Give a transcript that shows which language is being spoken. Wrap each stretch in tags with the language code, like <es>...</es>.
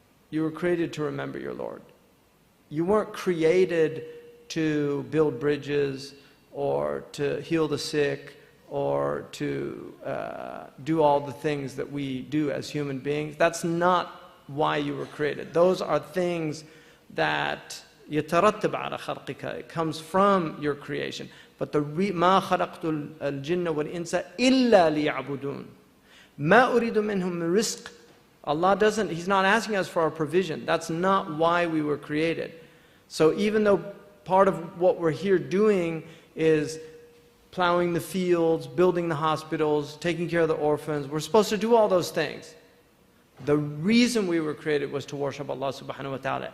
<en>You were created to remember your Lord. You weren't created to build bridges or to heal the sick or to do all the things that we do as human beings. That's not why you were created. Those are things that</en> <ar>يترتب على خلقك.</ar> <en>It comes from your creation.</en> <ar>But ما خلقت الجن والإنس إلا ليعبدون ما أريد منهم من رزق.</ar> <en>Allah doesn't, He's not asking us for our provision. That's not why we were created. So even though part of what we're here doing is plowing the fields, building the hospitals, taking care of the orphans, we're supposed to do all those things. The reason we were created was to worship Allah subhanahu wa ta'ala.</en>